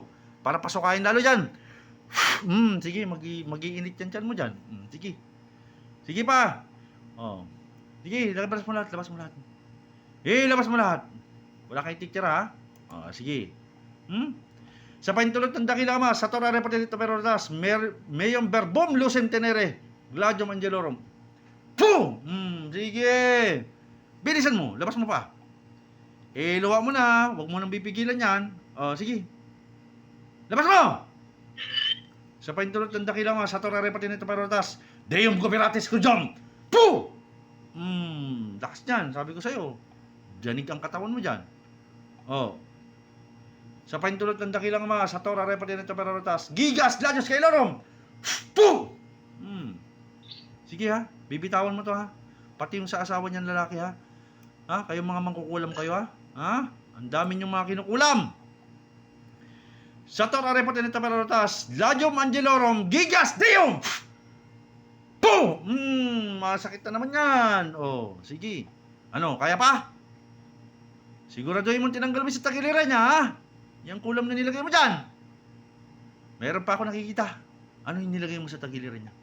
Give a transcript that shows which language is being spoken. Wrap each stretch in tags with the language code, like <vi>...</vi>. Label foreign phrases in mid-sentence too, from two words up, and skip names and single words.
<tl>Para pasukain lalo dyan. Sige, mag-iinit yan tiyan mo dyan. Sige. Sige pa. Oh. Sige, labas mo lahat, labas mo lahat. Labas mo lahat. Wala kayong titira, ha? Sige. Sa paintulot ng dakilang ama, sa</tl> <la>Torah repetito perotas, mayong verbum lucem tenere, gladium angelorum.</la> <tl>Po! Sige. Bilisan mo, labas mo pa. Luwa mo na, huwag mo nang pipigilan yan. Sige. Labas mo! Sa paintulot ng dakilang ama, sa</tl> <la>Torah repetito perotas, deum coperatis cujum.</la> <tl>Po! Lakas niyan, sabi ko sa'yo. Diyanig ang katawan mo dyan. Sa paintulot ng dakilang ama, sa</tl> <la>Torah repetito perotas, gigas gladius cailorum.</la> <tl>Po! Sige ha, bibitawan mo to ha. Pati yung sa asawa niyan lalaki ha. Kayong mga mangkukulam kayo ha. Ang dami niyong mga kinukulam.</tl> <la>Sa Torah repetito perotas, gladium angelorum, gigas deum.</la> <tl>Po! Masakit na naman yan. Sige. Ano, kaya pa? Siguraduhin mo tinanggal mo sa tagiliran niya, ha? Yung kulam na nilagay mo dyan. Meron pa ako nakikita. Ano yung nilagay mo sa tagiliran niya?</tl>